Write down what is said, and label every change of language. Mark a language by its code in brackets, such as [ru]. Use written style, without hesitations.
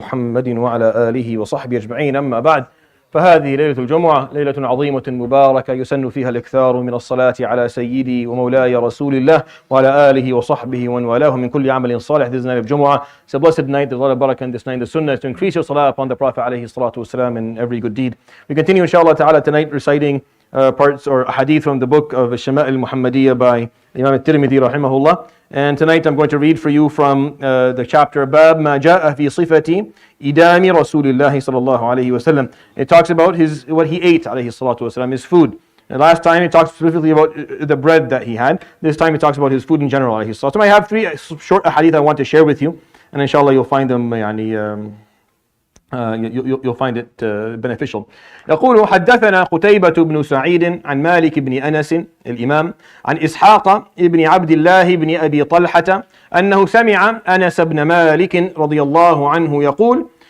[ar] محمد وعلى آله وصحبه أجمعين. أما بعد، فهذه ليلة الجمعة، ليلة عظيمة مباركة يسن فيها الإكثار من الصلاة على سيدي ومولاي رسول الله وعلى آله وصحبه ومن والاه من كل عمل صالح. [en] This is the night of Jumu'ah. It's a blessed night. There's a lot of barakah in this night. The sunnah is to increase your salah upon the Prophet alayhi salatu wasalam in every good deed. We continue inshallah ta'ala tonight reciting parts or hadith from the book of الشمائل المحمدية by Imam al-Tirmidhi rahimahullah. And tonight I'm going to read for you from the chapter Bab [ar] ما جاء في صفة إدام رسول الله صلى الله عليه وسلم. [en] It talks about what he ate [ar] عليه الصلاة والسلام, [en] his food. And last time it talks specifically about the bread that he had. This time it talks about his food in general [ar] عليه الصلاة والسلام. [en] I have three short hadith I want to share with you, and inshallah you'll find them you'll find it beneficial. [ar] يقول حدثنا قتيبة بن سعيد عن مالك بن أنس الإمام عن إسحاق بن عبد الله بن أبي طلحة أنه سمع أنس بن مالك رضي الله عنه يقول.